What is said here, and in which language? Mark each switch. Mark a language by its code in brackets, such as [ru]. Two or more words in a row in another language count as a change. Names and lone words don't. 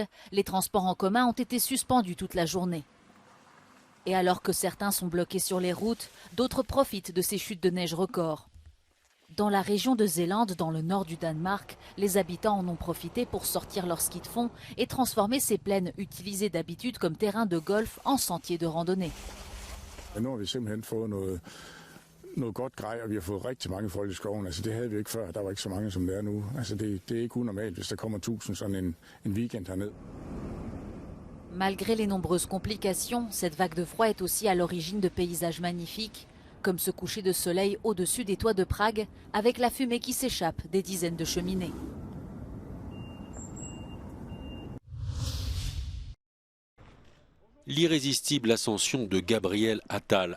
[fr] Les transports en commun ont été suspendus toute la journée. Et alors que certains sont bloqués sur les routes, d'autres profitent de ces chutes de neige records. Dans la région de Zélande, dans le nord du Danemark, les habitants en ont profité pour sortir leur ski de fond et transformer ces plaines utilisées d'habitude comme terrain de golf en sentiers de randonnée. [da] Noget godt grej, og vi har fået rigtig mange folk i skoven. Altså det havde vi ikke før. Der var ikke så mange som det er nu. Altså det er ikke unormalt, hvis der kommer 1000 sådan en weekend herned. [fr] Malgré les nombreuses complications, cette vague de froid est aussi à l'origine de paysages magnifiques, comme ce coucher de soleil au-dessus des toits de Prague, avec la fumée qui s'échappe des dizaines de cheminées. L'irrésistible ascension de Gabriel Attal.